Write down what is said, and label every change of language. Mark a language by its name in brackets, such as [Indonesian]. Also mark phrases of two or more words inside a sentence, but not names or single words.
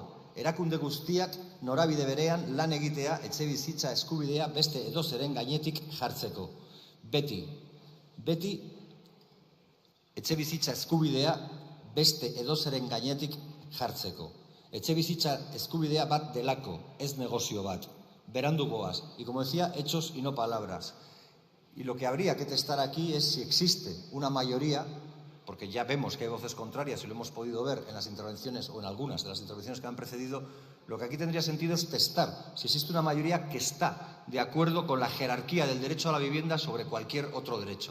[Basque] Erakunde guztiak norabide berean lan egitea etxebizitza eskubidea beste edozeren gainetik jartzeko. Beti etxebizitza eskubidea beste edozeren gainetik jartzeko. Etxebizitza eskubidea bat delako, ez negozio bat. Berandu goaz. [Spanish] Y como decía, hechos y no palabras. Y lo que habría que testar aquí es si existe una mayoría, porque ya vemos que hay voces contrarias y lo hemos podido ver en las intervenciones o en algunas de las intervenciones que han precedido. Lo que aquí tendría sentido es testar si existe una mayoría que está de acuerdo con la jerarquía del derecho a la vivienda sobre cualquier otro derecho.